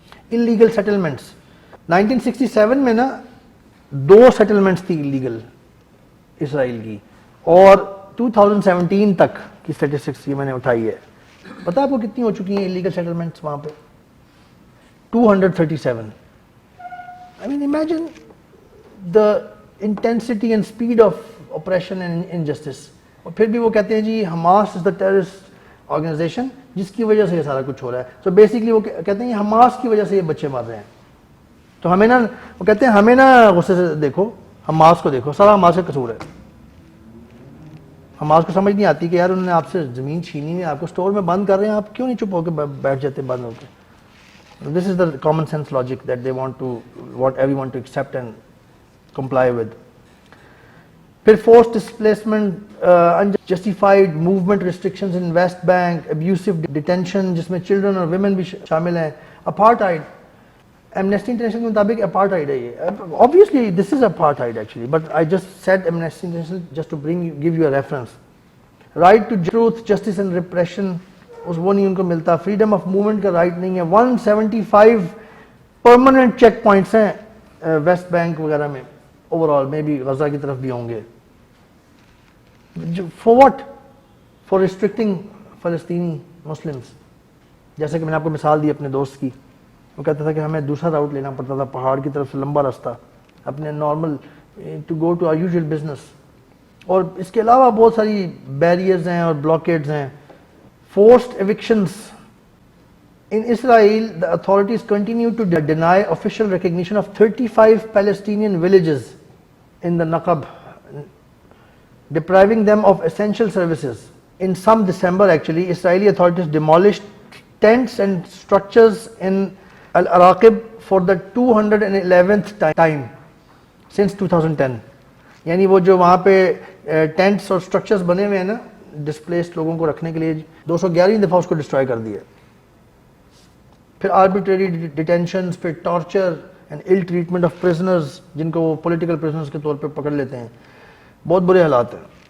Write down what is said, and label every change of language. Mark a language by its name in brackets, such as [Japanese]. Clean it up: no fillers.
[Urdu] Illegal settlements, 1967 میں نا 2 settlements تھی انلیگل اسرائیل کی, اور 2017 تک کی اسٹیٹسٹکس یہ میں نے اٹھائی ہے. پتہ آپ کو کتنی ہو چکی ہیں انلیگل سیٹلمنٹس وہاں پہ؟ 237. [English] I mean imagine the intensity and speed of oppression and injustice. [Urdu] اور پھر بھی وہ کہتے ہیں جی Hamas [English] is the terrorist organization [Urdu] جس کی وجہ سے یہ سارا کچھ ہو رہا ہے. سو بیسکلی وہ کہتے ہیں حماس کی وجہ سے یہ بچے مر رہے ہیں. تو ہمیں نا, وہ کہتے ہیں ہمیں نا غصے سے دیکھو, حماس کو دیکھو, سارا حماس کا قصور ہے. حماس کو سمجھ نہیں آتی کہ یار انہوں نے آپ سے زمین چھینی ہے, آپ کو اسٹور میں بند کر رہے ہیں, آپ کیوں نہیں چپ ہو کے بیٹھ جاتے بند ہو کے. [English] This is the common sense logic that they want everyone to accept and comply with. پھر force displacement, unjustified movement restrictions in West Bank, abusive detention [Urdu] جس میں چلڈرن اور ویمن بھی شامل ہیں, [English] Apartheid. [Urdu] ایمنیسٹی انٹرنیشنل کے مطابق اپارٹائڈ ہے یہ. [English] Obviously this is apartheid actually, but I just said Amnesty International just to give you a reference. Right to truth, justice and repression, [Urdu] وہ نہیں ان کو ملتا. فریڈم آف موومنٹ کا رائٹ نہیں ہے. 175 پرماننٹ چیک پوائنٹس ہیں ویسٹ بینک وغیرہ میں, اوور آل میں بھی غزہ کی طرف بھی ہوں گے. [English] For what? For restricting فلسطینی Muslims. [Urdu] جیسے کہ میں نے آپ کو مثال دی اپنے دوست کی, وہ کہتا تھا کہ ہمیں دوسرا راؤٹ لینا پڑتا تھا پہاڑ کی طرف سے, لمبا راستہ, اپنے normal [English] To go to our usual business. [Urdu] اور اس کے علاوہ بہت ساری بیریئرز ہیں اور بلاکیڈز ہیں. [English] Forced evictions. In Israel, the authorities continue to deny official recognition of 35 Palestinian villages in the Naqab, depriving them of essential services. In some December, actually, Israeli authorities demolished tents and structures in Al-Araqib for the 211th time since 2010. [Urdu] یعنی وہ جو وہاں پہ tenets اور structures بنے ہوئے ہیں نا ڈسپلیسڈ لوگوں کو رکھنے کے لیے 211 دفعہ اس کو ڈسٹروائے کر دیا. پھر آربیٹری ڈیٹینشنز، پھر torture and L treatment of prisoners جن کو وہ پولیٹیکل پرزنرز کے طور پہ پکڑ لیتے ہیں. بہت برے حالات ہیں.